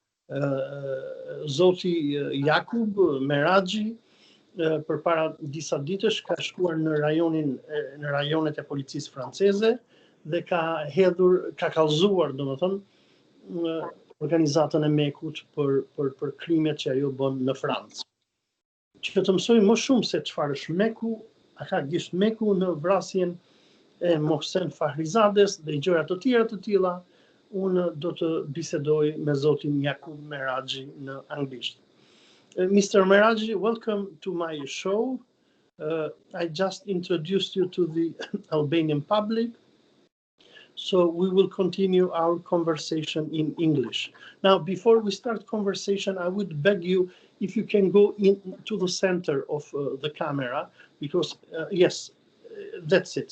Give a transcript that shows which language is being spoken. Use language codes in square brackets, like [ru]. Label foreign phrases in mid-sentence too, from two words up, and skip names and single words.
[sq] Zoti Yakub Meraji përpara disa ditësh ka shkuar në rajonet e policisë franceze dhe ka kallëzuar, domethënë, organizatën e MEK-ut për krimet që ajo bën në Francë. Që të mësoj më shumë se çfarë është MEK-u, a ka gisht MEK-u në vrasjen e Mohsen Fakhrizades dhe gjëra të tjera të tilla, unë do të bisedoj me zotin Yakub Meraji në anglisht. [en] Mr. Meraji, welcome to my show. I just introduced you to the Albanian public. So we will continue our conversation in English. Now, before we start conversation, I would beg you if you can go into the center of the camera, because yes, that's it.